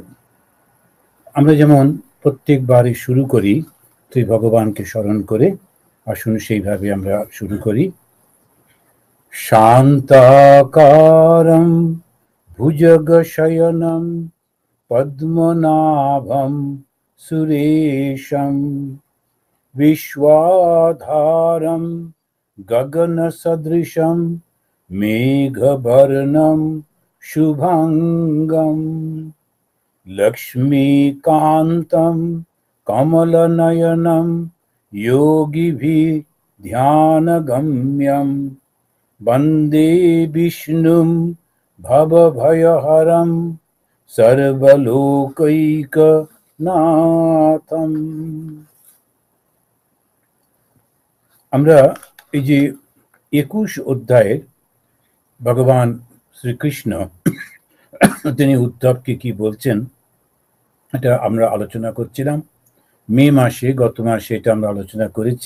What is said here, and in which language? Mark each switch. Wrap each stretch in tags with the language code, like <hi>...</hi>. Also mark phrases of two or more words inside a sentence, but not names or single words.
<bn>আমরা যেমন প্রত্যেকবারই শুরু করি শ্রী ভগবানকে স্মরণ করে, আসুন সেইভাবে আমরা শুরু করি।</bn> <sa>শান্তাকারম ভুজগশয়নম পদ্মনাভম সুরেশম विश्वाधारं गगनसदृशं मेघवर्णं शुभांगं लक्ष्मीकान्तं कमलनयनं योगिभिः ध्यानगम्यं वन्दे विष्णुं भवभयहरं सर्वलोकैकनाथम्।</sa> <bn>আমরা এই যে 21 অধ্যায়ের ভগবান শ্রীকৃষ্ণ তিনি উদ্ধবকে কি বলছেন এটা আমরা আলোচনা করছিলাম। মে মাসে, গত মাসে এটা আমরা আলোচনা করেছি।</bn>